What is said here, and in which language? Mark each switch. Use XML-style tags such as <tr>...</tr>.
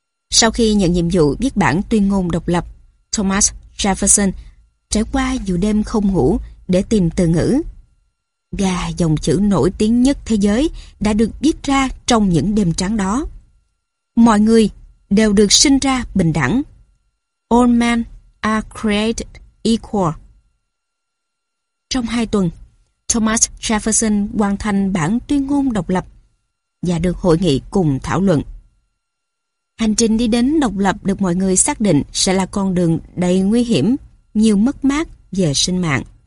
<vi>Sau khi nhận nhiệm vụ viết bản tuyên ngôn độc lập, Thomas Jefferson trải qua nhiều đêm không ngủ để tìm từ ngữ. Và dòng chữ nổi tiếng nhất thế giới đã được viết ra trong những đêm trắng đó: "Mọi người đều được sinh ra bình đẳng."</vi> <en>All men are created equal.</en> <vi>Trong hai tuần, Thomas Jefferson hoàn thành bản tuyên ngôn độc lập và được hội nghị cùng thảo luận. Hành trình đi đến độc lập được mọi người xác định sẽ là con đường đầy nguy hiểm, nhiều mất mát về sinh mạng.</vi>